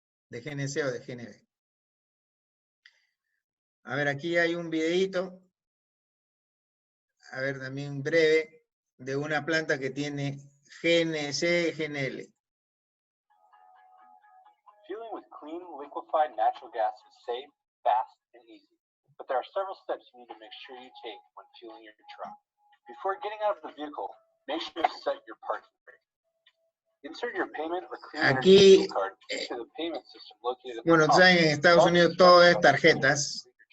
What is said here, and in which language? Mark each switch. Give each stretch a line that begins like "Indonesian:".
Spanish: De GNC o de GNB. A ver, aquí hay un videito, a ver, también breve, de una planta que tiene GNC, GNL.
English: Fueling with clean, liquefied natural gas is safe, fast, and easy. But there are several steps you need to make sure you take when fueling your truck. Before getting out of the vehicle, make sure to set your parking brake. Insert your payment or clean energy fuel card into the payment system located at the
Spanish: Bueno,
English: top.
Spanish: saben, en Estados Unidos todo es tarjetas.